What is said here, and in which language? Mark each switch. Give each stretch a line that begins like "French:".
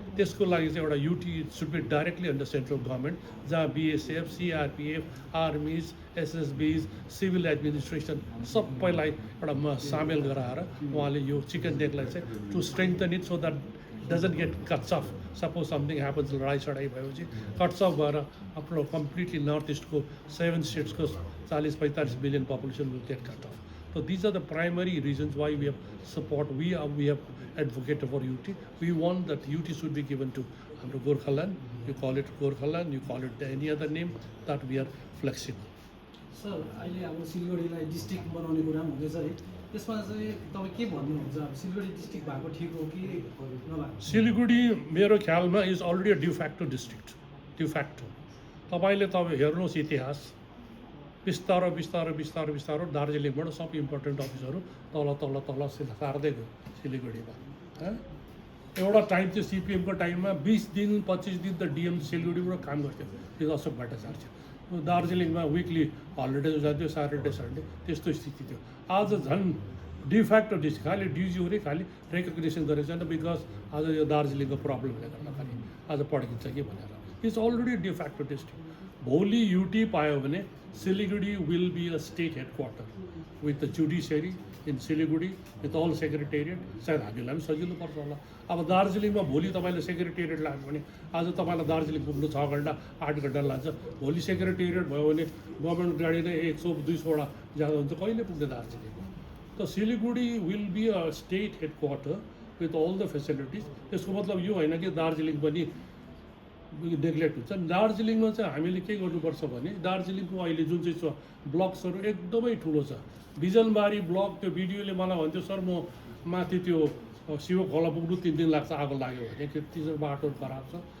Nepali: त्यसको लागि चाहिँ एउटा
English: UT should be directly under central government,
Nepali: जहाँ बिएसएफ, सिआरपिएफ, आर्मिज, एसएसबिज, सिभिल एडमिनिस्ट्रेसन सबैलाई एउटा सामेल गराएर उहाँले यो चिकन नेकलाई चाहिँ
English: To strengthen it so that doesn't get cuts off.
Nepali: Suppose something happens, लडाइँ सडाइ भएपछि कट्स अफ भएर आफ्नो completely north इस्टको 7 स्टेट्सको 40-45 million population
English: Will get cut off. So these are the primary reasons why we have support. We have advocated for UT. We want that UT should be given to Gorkhaland. You call it Gorkhaland, you call it any other name, that we are flexible.
Nepali: Sir अहिले अब सिलगढीलाई district बनाउने कुरा पनि हुँदैछ है, त्यसमा चाहिँ तपाईँ के भन्नुहुन्छ? अब सिलगढी डिस्ट्रिक्ट भएको ठिक हो कि नभएको? सिलगढी मेरो ख्यालमा
English: is already a de facto district,
Nepali: de facto. तपाईँ हेर्नुहोस् इतिहास, बिस्तारो दार्जिलिङबाट सब इम्पोर्टेन्ट अफिसहरू तल सार्दै गयो सिलगढीमा। एउटा टाइम चाहिँ सिपिएमको टाइममा 20 दिन 25 दिन त डिएम सिलगढीबाट काम गर्थ्यो, त्यो अशोक भट्टाचार्य। दार्जिलिङमा विकली हलिडे जान्थ्यो, सैटरडे सन्डे, त्यस्तो स्थिति थियो। आज झन् डिफ्याक्टो डिस्ट्रिक्ट, खालि डिजिओले खालि रेकग्नेसन गरेको छैन, बिकज आज यो दार्जिलिङको प्रब्लमले गर्दा खालि आज पड्किन्छ कि भनेर।
English: It's already de facto district.
Nepali: भोलि युटी पायो भने
English: Siliguri will be a state headquarter with the judiciary in Siliguri, with all secretariat.
Nepali: सायद हामीलाई पनि सजिलो पर्छ होला। अब दार्जिलिङमा भोलि तपाईँले सेक्रेटेरिएट लाग्यो भने आज तपाईँलाई दार्जिलिङ पुग्नु 6 घन्टा 8 घन्टा लाग्छ। भोलि सेक्रेटेरिएट भयो भने गभर्मेन्ट गाडी नै 100-200 ज्यादा हुन्छ, कहिले पुग्ने दार्जिलिङमा?
English: त Siliguri will be a state headquarter with all the facilities.
Nepali: त्यसको मतलब यो होइन कि दार्जिलिङ पनि नेग्लेक्ट हुन्छ। दार्जिलिङमा चाहिँ हामीले के गर्नुपर्छ भने दार्जिलिङको अहिले जुन चाहिँ छ ब्लक्सहरू एकदमै ठुलो छ। बिजनबारी ब्लक, त्यो भिडियोले मलाई भन्थ्यो सर म माथि त्यो शिव खोला पुग्नु 3 दिन लाग्छ, आगो लाग्यो भने त्यति बाटो खराब छ।